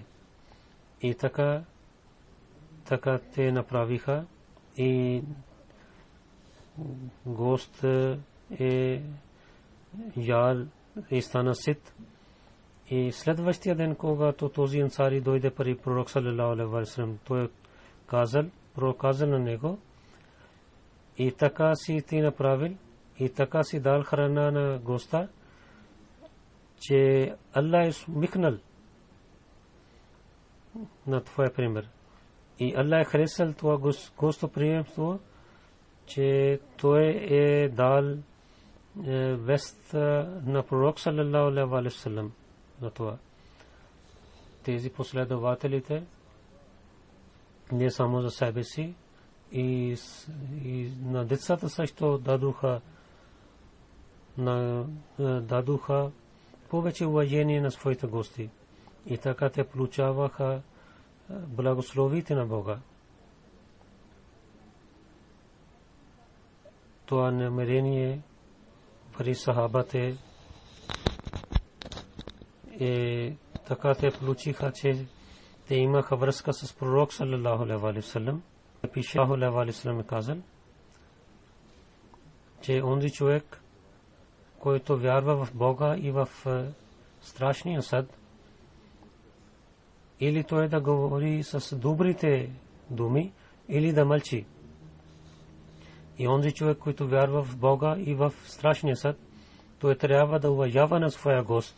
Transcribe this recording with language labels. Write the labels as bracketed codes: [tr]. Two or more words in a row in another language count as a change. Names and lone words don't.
[bg] И така те направиха и гост е ял и стана сит. И следващия ден, когато този ансари дойде при пророк [ar] صلى الله عليه وسلم, [bg] той казал на него, и така си ти направил, и така си дал храна на госта, че Аллах е смихнал на твоя пример. И Аллах е харесал това гостоприемство, че той е дал вест на пророк [ar] صلى الله عليه وسلم [bg] за това. Тези последователите не само за себе си, и на децата също дадоха повече уважение на своите гости. И така те получаваха благословите на Бога. Това намерение при сахабате така те получиха, че те имаха връзка с пророк [ar] صلى الله عليه وسلم. [bg] Пише [ar] صلى الله عليه وسلم [bg] казал, че онзи човек, който вярва в Бога и в страшния съд, или той да говори с добрите думи, или да мълчи. И онзи човек, който вярва в Бога и в страшния съд, той трябва да уважава на своя гост.